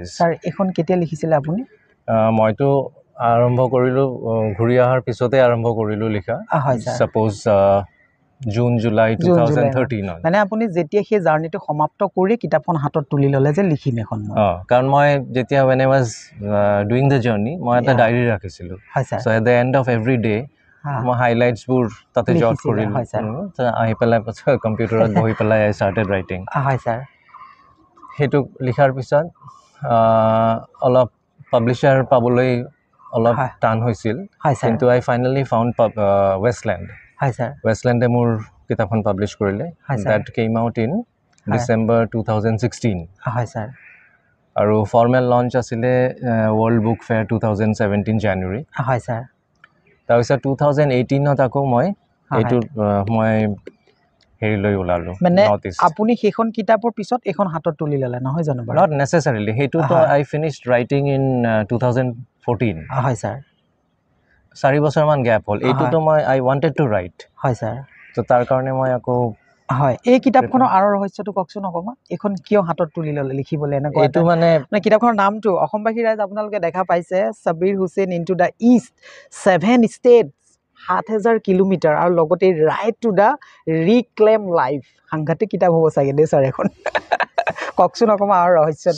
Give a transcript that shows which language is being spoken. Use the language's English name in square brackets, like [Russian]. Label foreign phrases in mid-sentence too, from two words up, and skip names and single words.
[Assamese] ছাৰ এইখন কেতিয়া লিখিছিলে আপুনি মইতো আৰম্ভ কৰিলোঁ ঘূৰি অহাৰ পিছতে আৰম্ভ কৰিলোঁ লিখা [English] suppose June July [Assamese] 2013 মানে আপুনি যেতিয়া সেই জাৰ্ণিটো সমাপ্ত কৰি কিতাপখন হাতত তুলি ল'লে যে লিখিম এখন কাৰণ মই যেতিয়া [English] when I was doing the journey [Assamese] মই এটা ডায়েৰী ৰাখিছিলোঁ [English] so at the end of every day [Assamese] মই হাইলাইটছবোৰ তাতে জট কৰিলোঁ আহি পেলাই কম্পিউটাৰত বহি পেলাই [English] I started [Assamese] writing সেইটো লিখাৰ পিছত অলপ পাব্লিশ্বাৰ পাবলৈ অলপ টান হৈছিল কিন্তু [English] I finally found [Assamese] ৱেষ্টলেণ্ডে মোৰ কিতাপখন পাব্লিছ কৰিলে [English] that came out in December 2016 [Assamese] আৰু [English] formal launch [Assamese] আছিলে ৱৰ্ল্ড বুক ফেয়াৰ 2017 জানুৱাৰী তাৰপিছত 2018ত আকৌ মই এইটো মই হেৰি লৈ ওলালোঁ মানে আপুনি সেইখন কিতাপৰ পিছত এখন হাতত তুলি ল'লে নহয় জানো [English] not necessarily [Assamese] সেইটোতো [English] I finished writing in 2014 [Assamese] 4 বছৰমান গেপ হ'ল এইটোতো মই [English] I wanted to write [Assamese] তো তাৰ কাৰণে মই আকৌ এই কিতাপখনৰ আঁৰৰ ৰহস্যটো কওকচোন অকণমান এইখন কিয় হাতত তুলি ল'লে লিখিবলৈ এনেকুৱা এইটো মানে কিতাপখনৰ নামটো অসমবাসী ৰাইজ আপোনালোকে দেখা পাইছে সাব্বিৰ হুছেইন ইনটু দ্য ইষ্ট 7 ষ্টেটছ 7000 কিলোমিটাৰ আৰু লগতে ৰাইট টু দ্য ৰিক্লেম লাইফ সাংঘাতিক কিতাপ হ'ব চাগে দেই ছাৰ এখন কওকচোন অকণমান আৰু ৰহস্যটো